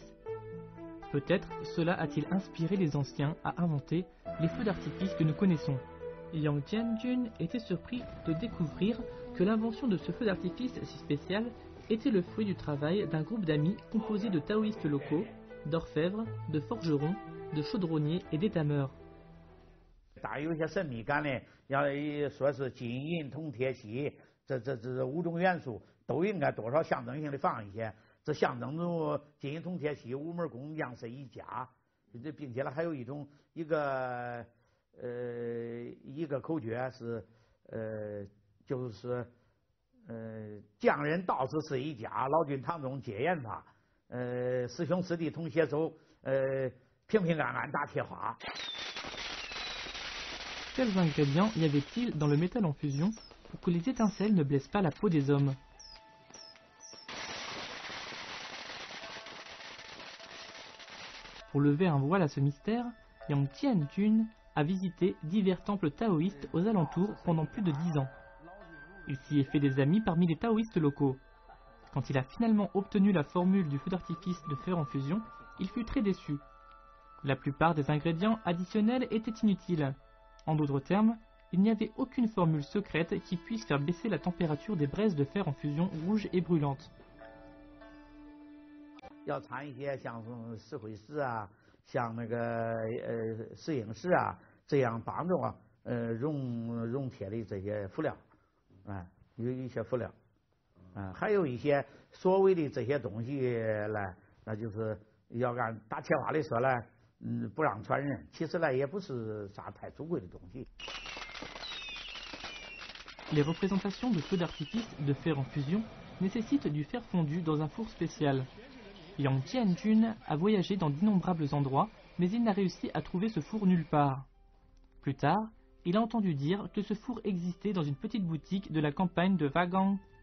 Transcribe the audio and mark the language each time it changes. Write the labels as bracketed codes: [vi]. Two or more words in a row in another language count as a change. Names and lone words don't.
[fr] Peut-être cela a-t-il inspiré les anciens à inventer les feux d'artifice que nous connaissons. Yang Tianjun était surpris de découvrir que l'invention de ce feu d'artifice si spécial était le fruit du travail d'un groupe d'amis composé de taoïstes locaux, d'orfèvres, de forgerons, de chaudronniers et d'étameurs. [zh] 大有些神秘感的，要说是金银铜铁锡，这5种元素都应该多少象征性的放一些。这象征着金银铜铁锡5门工匠是一家，并且呢还有一个口诀是就是匠人道士是一家，老君堂中皆研发，师兄师弟同携手，平平安安打铁花。 [fr] Quels ingrédients y avait-il dans le métal en fusion pour que les étincelles ne blessent pas la peau des hommes? Pour lever un voile à ce mystère, Yang Tianjun a visité divers temples taoïstes aux alentours pendant plus de 10 ans. Il s'y est fait des amis parmi les taoïstes locaux. Quand il a finalement obtenu la formule du feu d'artifice de fer en fusion, il fut très déçu. La plupart des ingrédients additionnels étaient inutiles. En d'autres termes, il n'y avait aucune formule secrète qui puisse faire baisser la température des braises de fer en fusion rouges et brûlantes. [zh] 要掺一些像石灰石啊，像那个石英石啊，这样帮助熔铁的这些辅料，有一些辅料，还有一些所谓的这些东西呢，那就是要按打铁花的说呢，不让传人，其实呢也不是啥太珍贵的东西。 [fr] Les représentations de feux d'artifice de fer en fusion nécessitent du fer fondu dans un four spécial. Yang Tianjun a voyagé dans d'innombrables endroits, mais il n'a réussi à trouver ce four nulle part. Plus tard, il a entendu dire que ce four existait dans une petite boutique de la campagne de Wagang.